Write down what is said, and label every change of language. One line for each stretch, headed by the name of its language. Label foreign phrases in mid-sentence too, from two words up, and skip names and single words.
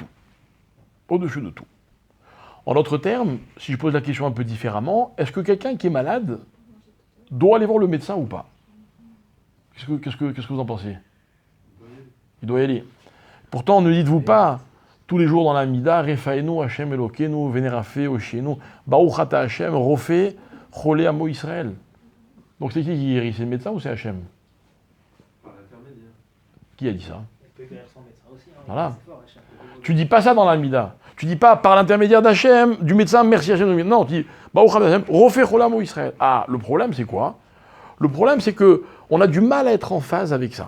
French: Au-dessus de tout. En d'autres termes, si je pose la question un peu différemment, est-ce que quelqu'un qui est malade doit aller voir le médecin ou pas ? Qu'est-ce que vous en pensez ? Il doit y aller. Pourtant, ne dites-vous pas tous les jours dans la Mida,
Hebrew: רפאנו השם אלוקינו ונרפא הושיענו ברוך אתה השם רופא חולי עמו ישראל.
French: Donc c'est qui guérit ? C'est le médecin ou c'est Hashem ? Par l'intermédiaire. Qui a dit ça ? Il peut guérir son médecin aussi. Hein, voilà. Tu dis pas ça dans la Mida. Tu dis pas par l'intermédiaire d'Hachem, du médecin, merci Hachem. Non, tu dis
Hebrew: ברוך אתה השם רופא חולי עמו ישראל.
French: Ah, le problème c'est quoi ? Le problème c'est que on a du mal à être en phase avec ça.